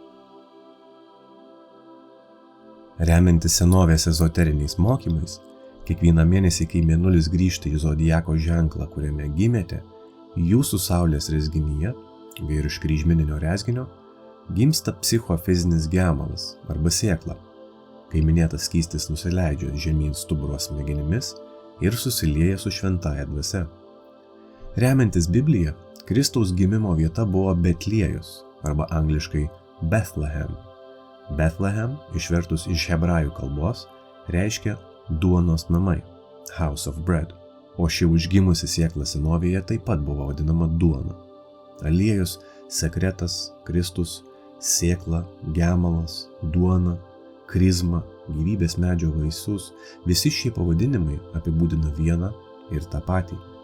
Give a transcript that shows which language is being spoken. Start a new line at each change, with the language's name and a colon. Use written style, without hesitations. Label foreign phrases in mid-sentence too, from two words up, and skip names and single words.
Lithuanian: Remiantis senovės ezoteriniais mokymais, kiekvieną mėnesį, kai mėnulis grįžta į zodiako ženklą, kuriame gimėte, jūsų saulės rezginyje, virš kryžmeninio rezginio, gimsta psichofizinis gemalas arba sėkla, kai minėtas skystis nusileidžia žemyn stuburo smegenimis ir susilieja su šventąja dvasia. Remiantis Biblija, Kristaus gimimo vieta buvo Betliejus arba angliškai Bethlehem. Bethlehem, išvertus iš hebrajų kalbos, reiškia duonos namai,
English: house of bread.
Lithuanian: o ši užgimusi sėkla senovėje taip pat buvo vadinama duona. Aliejus, sekretas, Kristus, sėkla, gemalas, duona, krizma, gyvybės medžio vaisius, visi šie pavadinimai apibūdina vieną ir tą patį.